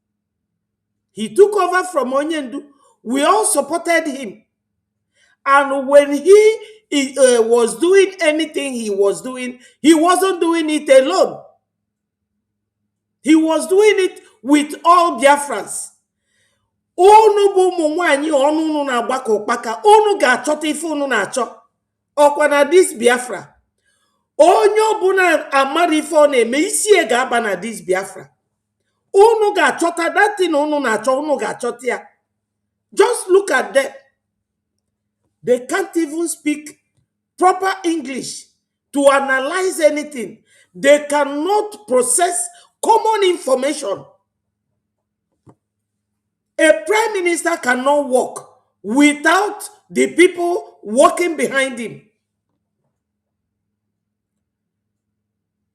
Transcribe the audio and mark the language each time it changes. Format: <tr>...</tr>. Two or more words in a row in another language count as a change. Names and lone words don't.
<en>We all supported him. And when he was doing anything he was doing, he wasn't doing it alone. He was doing it with all Biafrans.</en> <ig>Unu bụ ụmụ nwanyị ọnụ unu na-agbakọ ụkpaka, unu ga-achọta ife unu na-achọ. Ọkwa na dis Biafra. Onye ọbụla amara ife ọ na-eme, isi ga-aba na dis Biafra. Unu ga-achọta</ig> <en>that thing</en> <ig>unu na-achọ, unu ga-achọta ya.</ig> <en>Just look at them. They can't even speak proper English to analyze anything. They cannot process common information. A prime minister cannot work without the people working behind him.</en>